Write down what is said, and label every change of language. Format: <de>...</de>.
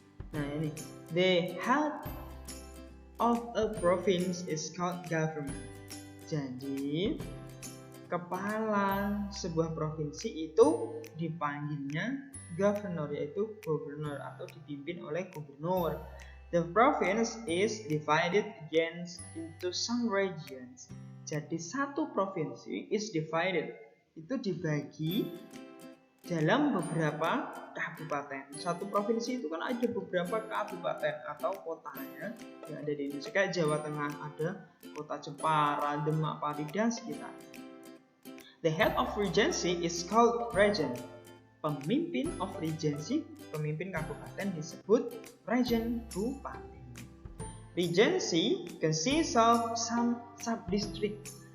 <en>Nah, ini the head of a province is called government.</en> <id>Jadi kepala sebuah provinsi itu dipanggilnya governor, yaitu gubernur atau dipimpin oleh gubernur.</id> <en>The province is divided again into some regions.</en> <id>Jadi satu provinsi</id> <en>is divided,</en> <id>itu dibagi dalam beberapa kabupaten. Satu provinsi itu kan ada beberapa kabupaten atau kotanya yang ada di Indonesia. Kayak Jawa Tengah ada kota Jepara, Demak, Pati, dan sekitar.</id> <en>The head of regency is called regent. Pemimpin of regency,</en> <id>pemimpin kabupaten disebut regent, bupati.</id> <en>Regency consists of some sub-district.</en>